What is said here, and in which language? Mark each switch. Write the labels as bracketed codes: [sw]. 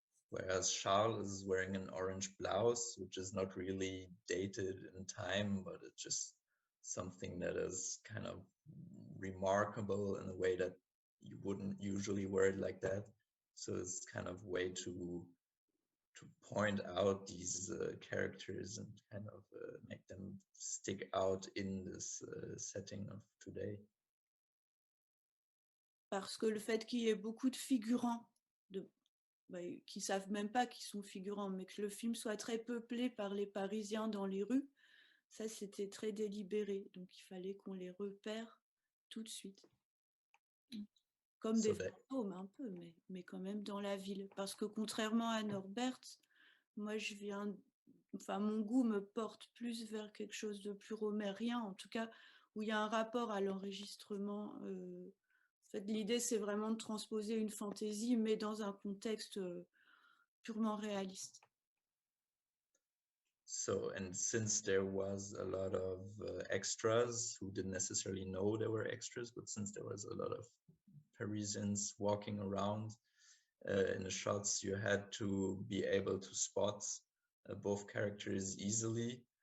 [en] Whereas Charles is wearing an orange blouse, which is not really dated in time, but it's just something that is kind of remarkable in a way that you wouldn't usually wear it like that. So it's kind of way to point out these characters and kind of make them stick out in this setting of today. [fr] Parce que le fait qu'il y ait beaucoup de figurants qui savent même pas qu'ils sont figurants, mais que le film soit très peuplé par les Parisiens dans les rues, ça c'était très délibéré. Donc il fallait qu'on les repère tout de suite. Comme des fantômes un peu, mais quand même dans la ville. Parce que contrairement à Norbert, moi mon goût me porte plus vers quelque chose de plus romérien, en tout cas où il y a un rapport à l'enregistrement. En fait, l'idée, c'est vraiment de transposer une fantaisie, mais dans un contexte purement réaliste. [en] So, and since there was a lot of extras who didn't necessarily know they were extras, but since there was a lot of Parisians walking around in the shots, you had to be able to spot both characters easily.